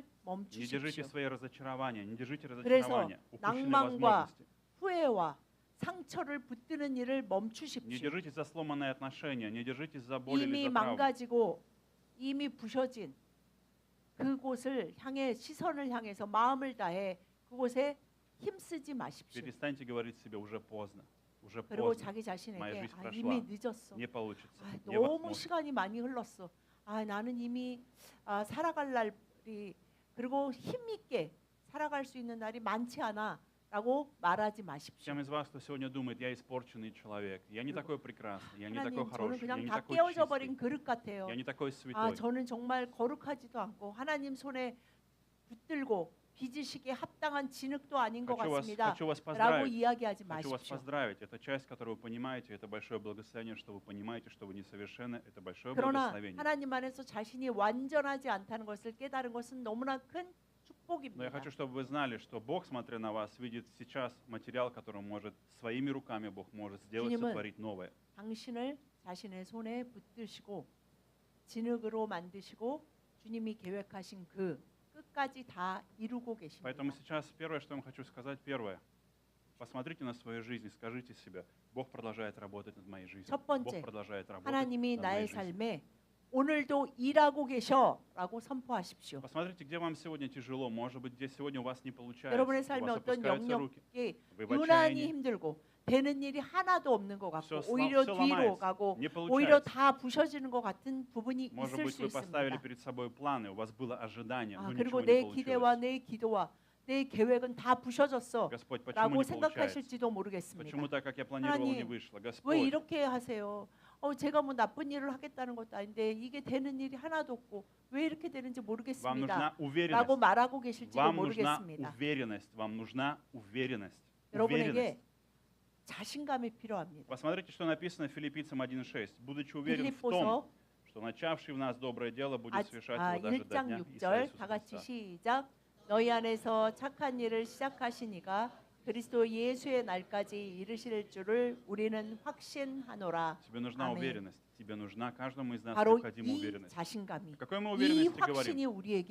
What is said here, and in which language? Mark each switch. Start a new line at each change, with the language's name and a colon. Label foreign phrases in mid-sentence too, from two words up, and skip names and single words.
Russian: Не держите
Korean: 멈추십시오.
Russian: свои разочарования. Не держите
Korean: 그래서
Russian: разочарования. Упущенные
Korean: 낭만과
Russian: возможности.
Korean: 후회와 상처를 붙드는 일을
Russian: Не
Korean: 멈추십시오.
Russian: держитесь за сломанные отношения. Не держитесь за боль или
Korean: 이미
Russian: за травму.
Korean: 망가지고 이미 부셔진 그곳을 향해 시선을 향해서 마음을 다해 그곳에 힘쓰지 마십시오.
Russian: Перестаньте говорить себе, уже поздно, уже
Korean: 그리고
Russian: поздно,
Korean: 자기
Russian: моя
Korean: 자신에게
Russian: жизнь
Korean: 이미
Russian: прошла,
Korean: 늦었어.
Russian: не получится,
Korean: 아,
Russian: не
Korean: 너무
Russian: возможно.
Korean: 시간이 많이 흘렀어. 아, 나는 이미 살아갈 날이 그리고 힘있게 살아갈 수 있는 날이 많지 않아라고 말하지 마십시오.
Russian: Тем из вас, кто сегодня думает, я испорченный человек, я не такой прекрасный, я не такой
Korean: 하나님, 저는
Russian: хороший, я
Korean: 그냥
Russian: не
Korean: 다
Russian: такой
Korean: 깨어져
Russian: чистый,
Korean: 버린 그릇 같아요.
Russian: я не такой
Korean: 아,
Russian: святой.
Korean: 저는 정말 거룩하지도 않고 하나님 손에 붙들고 빚으시기에 합당한 진흙도 아닌 것 같습니다.
Russian: Хочу вас
Korean: 라고
Russian: поздравить.
Korean: 이야기하지
Russian: Хочу вас
Korean: 마십시오.
Russian: поздравить. Это часть, которую вы понимаете, это большое благословение, что вы понимаете, что вы несовершенны. Это большое
Korean: 그러나
Russian: благословение.
Korean: 하나님 안에서 자신이 완전하지 않다는 것을 깨달은 것은 너무나 큰
Russian: Но я
Korean: 축복입니다.
Russian: хочу, чтобы вы знали, что Бог, смотря на вас, видит сейчас материал, который может своими руками Бог может сделать,
Korean: 주님은
Russian: сотворить новое.
Korean: 당신을 자신의 손에 붙드시고 진흙으로 만드시고 주님이 계획하신 그 끝까지 다 이루고 계십니다.
Russian: Поэтому сейчас первое, что я вам хочу сказать, первое. Посмотрите на свою жизнь и скажите себе, Бог продолжает работать над моей жизнью.
Korean: 첫 번째,
Russian: Бог продолжает работать
Korean: 하나님이
Russian: над моей
Korean: 나의
Russian: жизнью.
Korean: 삶에 오늘도 일하고 계셔라고 선포하십시오.
Russian: Посмотрите, где вам сегодня тяжело. Может быть, где сегодня у вас не получается.
Korean: 여러분의
Russian: У
Korean: 삶에
Russian: вас
Korean: 어떤
Russian: опускаются руки.
Korean: 영역이
Russian: Вы в
Korean: 유난히
Russian: отчаянии.
Korean: 힘들고 되는 일이 하나도 없는 것 같고
Russian: Всё
Korean: 오히려
Russian: всё
Korean: 뒤로
Russian: ломается.
Korean: 가고
Russian: Не
Korean: 오히려
Russian: получается.
Korean: 다 부셔지는 것 같은 부분이
Russian: Может
Korean: 있을
Russian: быть,
Korean: 수
Russian: вы поставили
Korean: 있습니다.
Russian: перед собой планы, у вас было ожидание, но
Korean: 그리고
Russian: ничего не
Korean: 내 기대와
Russian: получилось.
Korean: 내 기도와 내 계획은 다 부셔졌어
Russian: Господь, почему
Korean: 라고
Russian: не получается?
Korean: 생각하실지도 모르겠습니다.
Russian: Почему так, как я планировал, не
Korean: 하나님,
Russian: вышло?
Korean: 왜
Russian: Господь,
Korean: 이렇게 하세요? 제가 뭐 나쁜 일을 하겠다는 것도 아닌데 이게 되는 일이 하나도 없고 왜 이렇게 되는지
Russian: вам
Korean: 모르겠습니다.
Russian: нужна
Korean: 라고
Russian: уверенность.
Korean: 말하고 계실지도
Russian: Вам нужна
Korean: 모르겠습니다.
Russian: уверенность. Вам нужна уверенность.
Korean: 여러분에게 자신감이 필요합니다.
Russian: Посмотрите, что написано в Филиппийцам 1:6. Будучи уверен в том,
Korean: 빌립보서
Russian: что начавший в нас доброе дело будет совершать его даже до
Korean: 1장
Russian: дня Иисуса
Korean: 6절 다 같이
Russian: Христа.
Korean: 시작. 너희 안에서 착한 일을 시작하시니가 그리스도 예수의 날까지 이르실 줄을 우리는 확신하노라.
Russian: Тебе нужна
Korean: 아멘.
Russian: уверенность. Тебе нужна каждому из нас
Korean: 바로
Russian: необходима
Korean: 이
Russian: уверенность.
Korean: 자신감이
Russian: О какой мы
Korean: 이
Russian: уверенности говорим?
Korean: 확신이 우리에게